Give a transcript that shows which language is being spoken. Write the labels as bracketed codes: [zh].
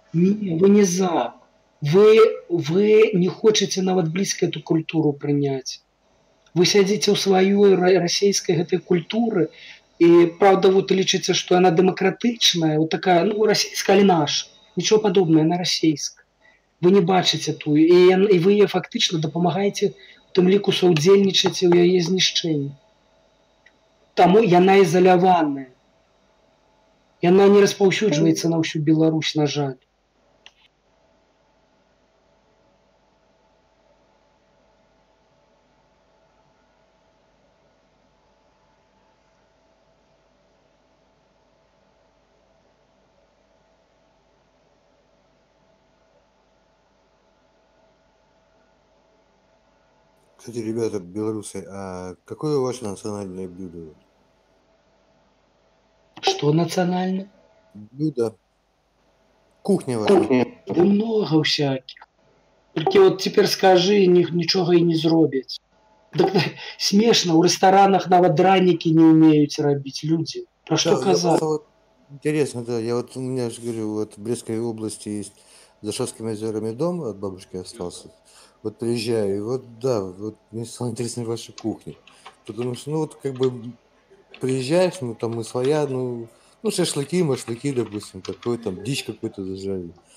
[ru] Не, вы не за. Вы не хотите нават близко эту культуру принять. [be] Вы сядзіце ў сваёй расійскай гэтай культуры, [ru] и правда вот лічыце, что она демократичная, вот такая, ну, российская, але наша. Ничего подобного, она российская. [be] Вы не бачите ту, и вы ей фактично дапамагаеце у тым ліку саўдзельнічаце ў яе знішчэнні. Таму яна ізаляваная. Яна не распаўсюджваецца на ўсю Беларусь, на жаль. [ru] Кстати, ребята, белорусы, а какое ваше национальное блюдо? Что национальное? Блюдо. Кухня ваша. Да много всяких. Только вот теперь скажи, ничего и не зробяць. Так смешно, у ресторанах нават дранікі не умеют робить люди. Про что казать? Вот, интересно, да. Я вот, у меня же говорю, вот в Брестской области есть за Шовскими озерами дом, от бабушки остался. Вот приезжаю, и вот, да, вот мне стало интересно ваша кухня. Потому что, ну, вот как бы приезжаешь, ну, там мы своя, ну шашлыки, допустим, такой там, дичь какой-то зажарили.